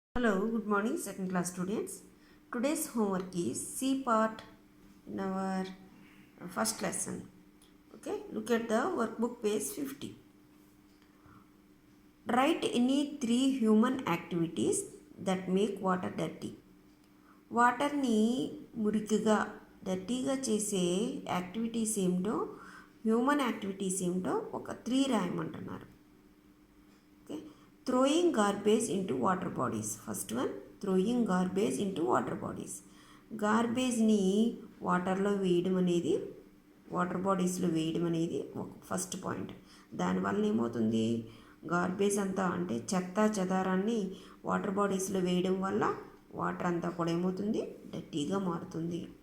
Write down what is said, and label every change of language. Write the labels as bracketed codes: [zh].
[en] Hello, good morning, second class students. Today's homework is C part in our first lesson. Okay, look at the workbook page 50. Write any 3 human activities that make water dirty. [te] వాటర్ని మురికిగా డర్టీగా చేసే activities ఏమిటో human activities ఏమిటో ఒక 3 రాయమంటున్నారు. [en] Okay, throwing garbage into water bodies. First one, throwing garbage into water bodies. [te] గార్బేజ్ని వాటర్లో వేయడం అనేది, water బాడీస్లో వేయడం అనేది ఒక ఫస్ట్ పాయింట్. దానివల్ల ఏమవుతుంది, గార్బేజ్ అంతా అంటే చెత్త చెదారాన్ని వాటర్ బాడీస్లో వేయడం వల్ల వాటర్ అంతా కూడా ఏమవుతుంది, డర్టీగా మారుతుంది.